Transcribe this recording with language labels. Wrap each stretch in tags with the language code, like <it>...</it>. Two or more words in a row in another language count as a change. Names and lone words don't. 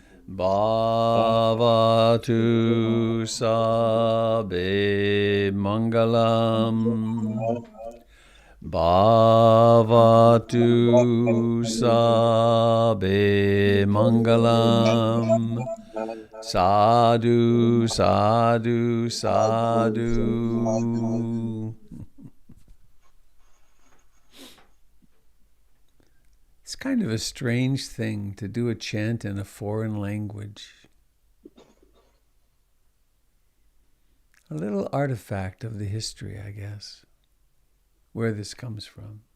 <pi>Bhavatu Sabe Mangalam. Bhavatu Sabe Mangalam. Sadhu, sadhu, sadhu.</pi> <en>It's kind of a strange thing to do a chant in a foreign language. A little artifact of the history, I guess, where this comes from.</en>